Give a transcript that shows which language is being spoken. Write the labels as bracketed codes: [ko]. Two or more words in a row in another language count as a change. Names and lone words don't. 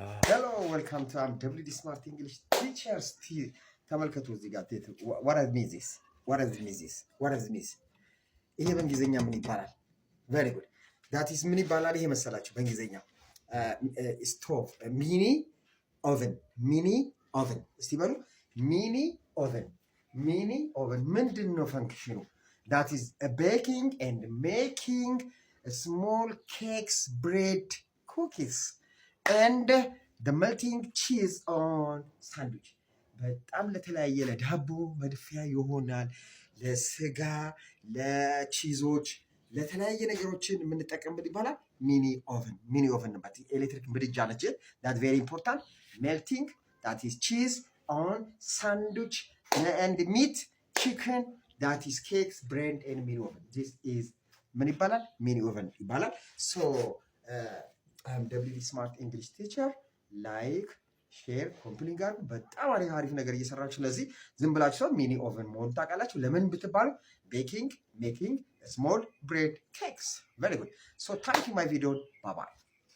[en] Hello, welcome to WD Smart English Teachers. [am] ተመልከቱ እዚህ ጋር [en] what does mean this? What does mean this? What does mean? [am] ይሄ በእንግሊዘኛ ምን ይባላል? [en] Very good. That is [am] ምን ይባላል? ይሄ መሰላችሁ በእንግሊዘኛ [en] stove mini oven [am] እስቲ በሉ [en] mini oven [am] ምንድን ነው ፈንክሽኑ? [en] That is baking and making small cakes, bread, cookies and the melting cheese on sandwich. [am] በጣም ለተለያየ ለዳቦ መድፊያ ይሆናል፣ ለስጋ፣ ለቺዞች፣ ለተለያየ ነገሮችን የምንጠቀምበት ይባላል [en] mini oven [am] ነው። ኤሌክትሪክ ምድጃ ነች። [en] that very important. melting, that is cheese on sandwich and meat, chicken, that is cakes, bread and mini oven. This is [am] ምን ይባላል? ሚኒ ኦቨን ይባላል። [en] so I'm WD Smart English Teacher. like share compling [am] ጋር በጣም አሪፍ ነገር እየሰራችሁ። ስለዚህ ዝም ብላችሁ ሰው ሚኒ ኦቨን መሆን ታውቃላችሁ። ለምን ብትባሉ [en] baking making small bread cakes። very good so thank you my video bye bye